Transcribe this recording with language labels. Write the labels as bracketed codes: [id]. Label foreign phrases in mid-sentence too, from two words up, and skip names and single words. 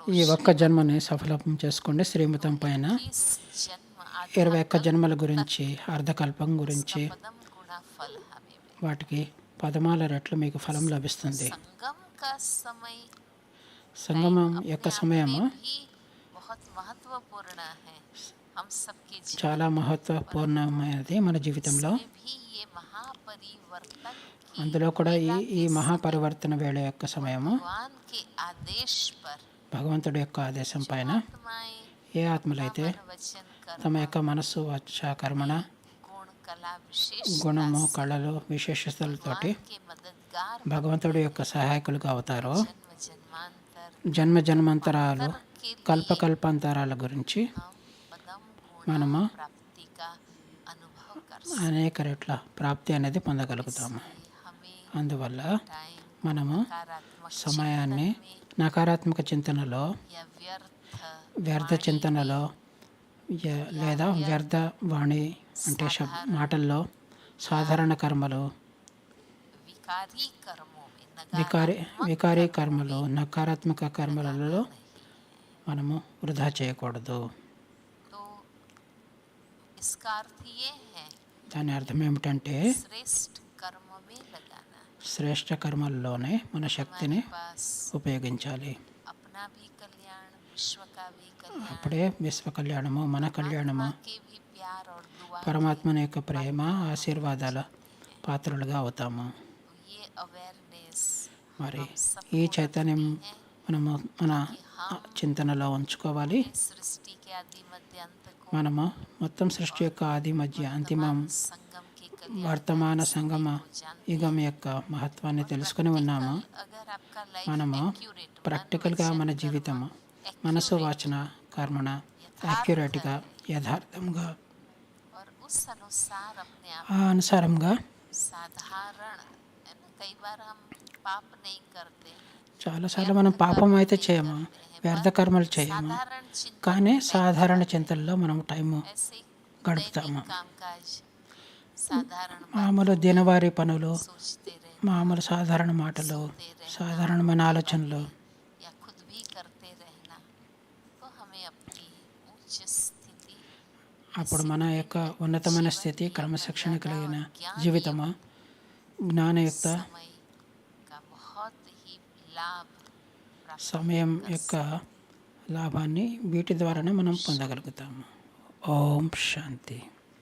[te] ఈ ఒక్క జన్మని సఫలం చేసుకోండి. శ్రీమతం పైన [hi] इस जन्म [te] 21 జన్మల గురించి, అర్ధకల్పం గురించి, [hi] पदम गुणा फल हमें मिले। [te] వాటికి 14 రెట్లు మీకు ఫలం లభిస్తుంది. [hi] संगम का समय [te] సంగమం యొక్క సమయము [hi] भी बहुत महत्वपूर्ण है हम सबके जीवन [te] చాలా మహత్వపూర్ణమైనది మన జీవితంలో. [hi] में भी। ये महापरिवर्तन की [te] అందులో కూడా ఈ మహాపరివర్తన వేళ యొక్క సమయము [hi] भगवान के आदेश पर [te] భగవంతుడి యొక్క ఆదేశం పైన [hi] आत्माएं [te] ఏ ఆత్మలైతే [hi] मन वचन कर [te] తమ యొక్క మనస్సు, వాచ, కర్మణ, [hi] गुण कला विशेष [te] గుణము, కళలు, విశేషతలతోటి [hi] के मददगार [te] భగవంతుడి యొక్క సహాయకులుగా అవుతారో [hi] जन्म जन्मांतर [te] జన్మ జన్మాంతరాలు, [hi] के [te] కల్పకల్పాంతరాల గురించి [hi] हम पदम [te] మనము [hi] गुण प्राप्ति का अनुभव कर [te] అనేక రెట్ల ప్రాప్తి అనేది పొందగలుగుతాము. [hi] सकते। हमें [te] అందువల్ల [hi] टाइम [te] మనము [hi] नकारात्मक [te] సమయాన్ని నకారాత్మక చింతనలో, [hi] या [te] వ్యర్థ చింతనలో, లేదా వ్యర్థ వాణి అంటే మాటల్లో, సాధారణ కర్మలు, [hi] विकारी कर्मों में [te] వికారీ కర్మలు, నకారాత్మక కర్మలలో మనము వృధా చేయకూడదు. [hi] तो इसका अर्थ ये है [te] దాని అర్థం ఏమిటంటే [hi] श्रेष्ठ कर्म में लगाना। [te] శ్రేష్ఠ కర్మల్లోనే మన శక్తిని [hi] पास [te] ఉపయోగించాలి. [hi] अपना भी कल्याण, विश्व का भी कल्याण, [te] అప్పుడే విశ్వ కళ్యాణము, మన కళ్యాణము, [hi] के भी प्यार और दुआ, [te] పరమాత్మని యొక్క ప్రేమ, ఆశీర్వాదాల పాత్రలుగా అవుతాము. [hi] ये अवेयरनेस [te] మరి ఈ చైతన్యం మనము మన చింతనలో ఉంచుకోవాలి. [hi] सृष्टि के आदि मध्य अंत को [te] మనము మొత్తం సృష్టి యొక్క ఆది, మధ్య, అంతిమం, [hi] संगम के कल्याण [te] వర్తమాన సంగమ యుగం యొక్క మహత్వాన్ని తెలుసుకుని ఉన్నాము. [hi] अगर आपका [te] మనము [en] life accurate [te] ప్రాక్టికల్గా మన జీవితము మనసు, వాచన, కర్మణ యాక్యురేట్గా, యథార్థంగా, [hi] और उस अनुसार अपने आप [te] ఆ అనుసారంగా [hi] साधारण है ना। कई बार हम पाप नहीं करते, [te] చాలాసార్లు మనం పాపం అయితే చేయము, వ్యర్థ కర్మలు చేయము, [hi] साधारण चिंतन [te] కానీ సాధారణ చింతనలో మనం టైము [hi] ऐसे [te] గడుపుతాము. [hi] कामकाज, साधारण [te] మామూలు దినవారీ పనులు, [hi] सोचते रहे [te] మామూలు సాధారణ మాటలు, సాధారణమైన ఆలోచనలు, [hi] या खुद भी करते रहना, तो हमें अपनी उच्च स्थिति [te] అప్పుడు మన యొక్క ఉన్నతమైన స్థితి, క్రమశిక్షణ కలిగిన జీవితము, జ్ఞానయుక్త [hi] समय का बहुत ही लाभ प्राप्त [te] సమయం యొక్క లాభాన్ని వీటి ద్వారానే మనం పొందగలుగుతాము. ఓం శాంతి.